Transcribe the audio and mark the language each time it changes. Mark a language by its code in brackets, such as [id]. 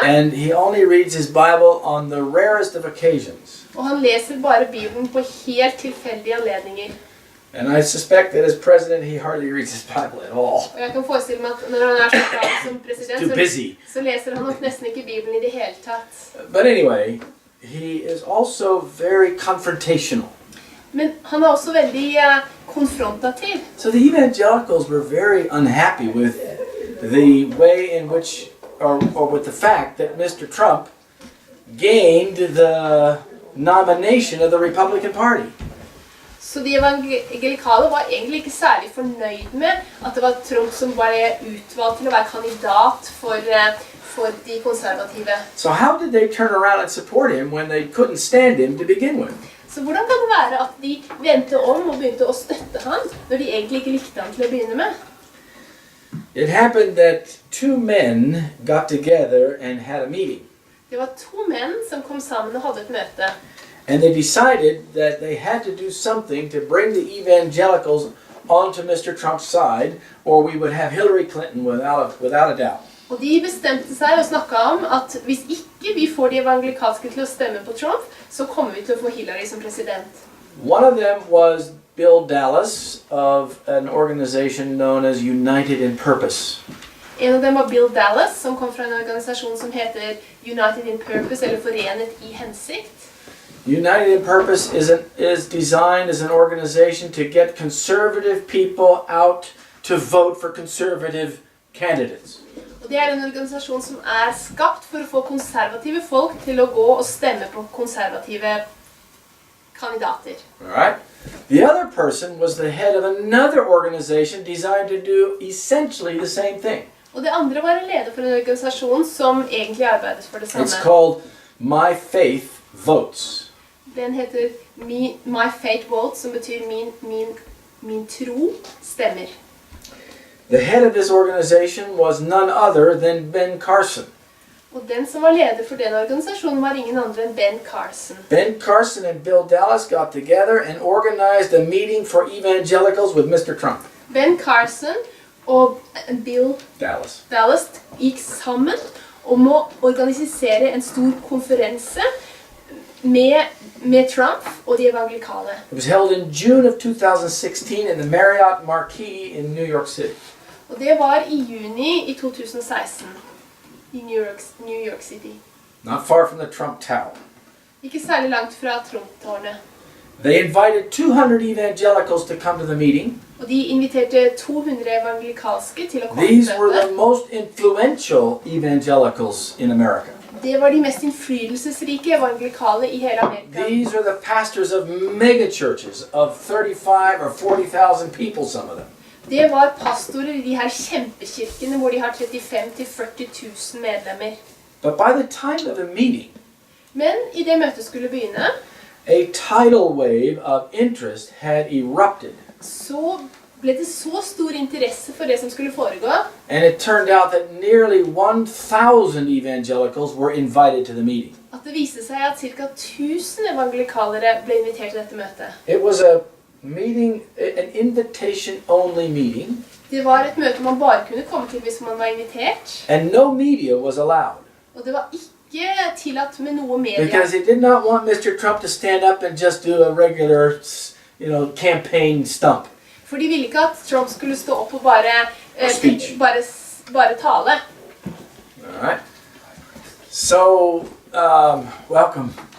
[en] and he only reads his Bible on the rarest of occasions. [no] Og han leser bare Bibelen på helt tilfeldige anledninger. [en] And I suspect that as president, he hardly reads his Bible at all. [no] Og jeg kan forestille meg at når han er så klar som [en] Too [no] president, [en] busy. [no] så leser han nok nesten ikke Bibelen i det hele tatt. [en] But anyway, he is also very confrontational. [no] Men han er også veldig konfrontativ. [en] So the evangelicals were very unhappy with the way in which, or with the fact that Mr. Trump gained the nomination of the Republican Party. [no] Så de evangelikale var egentlig ikke særlig fornøyd med at det var Trump som ble utvalgt til å være kandidat for de konservative. [en] So how did they turn around and support him when they couldn't stand him to begin with? [no] Så hvordan kan det være at de ventet om og begynte å støtte han, når de egentlig ikke likte han til å begynne med? [en] It happened that two men got together and had a meeting. [no] Det var to menn som kom sammen og hadde et møte. [en] And they decided that they had to do something to bring the evangelicals onto Mr. Trump's side, or we would have Hillary Clinton without a doubt. [no] Og de bestemte seg og snakket om at hvis ikke vi får de evangelikalske til å stemme på Trump, så kommer vi til å få Hillary som president. [en] One of them was Bill Dallas of an organization known as United in Purpose. [no] En av dem var Bill Dallas, som kom fra en organisasjon som heter United in Purpose, eller Forenet i hensikt. [en] United in Purpose is designed as an organization to get conservative people out to vote for conservative candidates. [no] Og det er en organisasjon som skapt for å få konservative folk til å gå og stemme på konservative kandidater. [en] All right. The other person was the head of another organization designed to do essentially the same thing. [no] Og det andre var en leder for en organisasjon som egentlig arbeidet for det samme. [en] It's called My Faith Votes. [no] Den heter My Faith Votes, som betyr min tro stemmer. [en] The head of this organization was none other than Ben Carson. [no] Og den som var leder for den organisasjonen var ingen andre enn Ben Carson. [en] Ben Carson and Bill Dallas got together and organized a meeting for evangelicals with Mr. Trump. [no] Ben Carson og Bill Dallas gikk sammen om å organisere en stor konferanse med Trump og de evangelikale. [en] It was held in June of 2016 in the Marriott Marquis in New York City. [no] Og det var i juni i 2016 i New York City. [en] Not far from the Trump Tower. [no] Ikke særlig langt fra Trump-tårnet. [en] They invited 200 evangelicals to come to the meeting. [no] Og de inviterte 200 evangelikalske til å komme til [en] These were the [no] møtet. [en] most influential evangelicals in America. [no] Det var de mest innflytelsesrike evangelikale i hele Amerika. [en] These are the pastors of megachurches of 35 or 40,000 people, some of them. [no] Det var pastorer i de her kjempekirkene hvor de har 35 til 40 000 medlemmer. [en] But by the time of the meeting, [no] Men i det møtet skulle begynne, [en] a tidal wave of interest had erupted. [no] så ble det så stor interesse for det som skulle foregå, [en] And it turned out that nearly 1,000 evangelicals were invited to the meeting. [no] at det viste seg at ca. 1000 evangelikalere ble invitert til dette møtet. [en] It was a meeting, an invitation-only meeting, [no] Det var et møte man bare kunne komme til hvis man var invitert, [en] and no media was allowed. [no] og det var ikke tillatt med noe media. [en] Because he did not want Mr. Trump to stand up and just do a regular, campaign stump. [no] For de ville ikke at Trump skulle stå opp og bare [en] Speech. [no] bare tale. [en] All right. So, welcome.